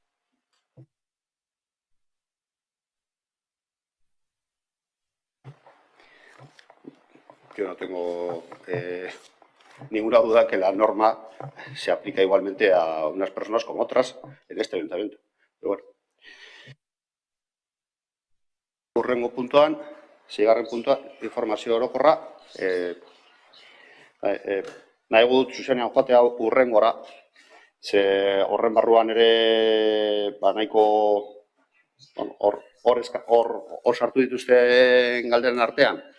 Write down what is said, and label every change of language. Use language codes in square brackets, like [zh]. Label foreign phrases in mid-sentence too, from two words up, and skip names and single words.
[es] yo no tengo ninguna duda que la norma se aplica igualmente a unas personas como otras en este ayuntamiento. Pero bueno. [eu] Hurrengo puntuan, seigarren puntua, informazio orokorra. Nahi dut zuzenean joatea hurrengora, ze horren barruan ere nahiko hor sartu dituzten galderen artean.